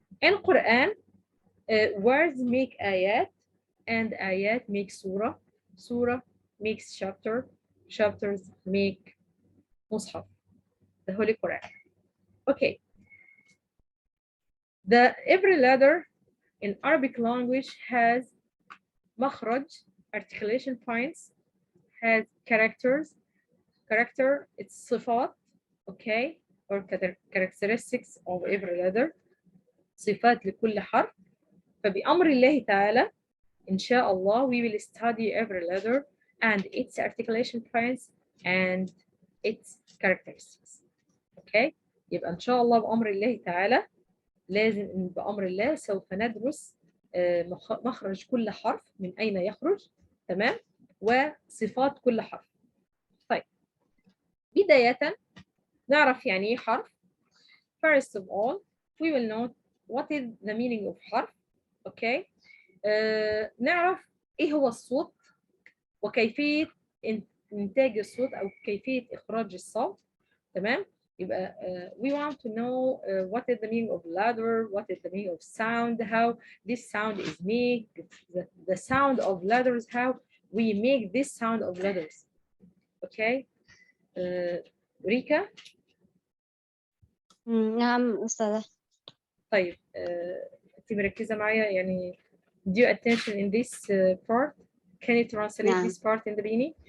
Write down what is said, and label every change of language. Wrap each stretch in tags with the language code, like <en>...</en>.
<en>In Quran, words make ayat, and ayat make surah, surah makes chapter, chapters make mushaf, the Holy Quran. Okay. Every letter in Arabic language has makhraj, articulation points, has character, it's صفات, okay, or characteristics of every letter,</en> <ar>صفات لكل حرف. فبأمر الله تعالى إن شاء الله</ar> <en>we will study every letter and its articulation points and its characteristics. okay.</en> <ar>يبقى إن شاء الله بأمر الله تعالى لازم بأمر الله سوف ندرس مخرج كل حرف، من أين يخرج، تمام، وصفات كل حرف. طيب بداية نعرف يعني إيه حرف.</ar> <en>First of all we will know what is the meaning of حرف. okay.</en> <ar>نعرف إيه هو الصوت وكيفية إنتاج الصوت أو كيفية إخراج الصوت. تمام.</ar> <en>يبقى we want to know what is the meaning of letter, what is the meaning of sound, how this sound is made, the sound of letters, how we make this sound of letters. okay. ريكا.</en> <ar>نعم أستاذة. طيب أنت مركزة معايا يعني</ar> <en>due attention in this part. Can you translate this part in the beginning?</en>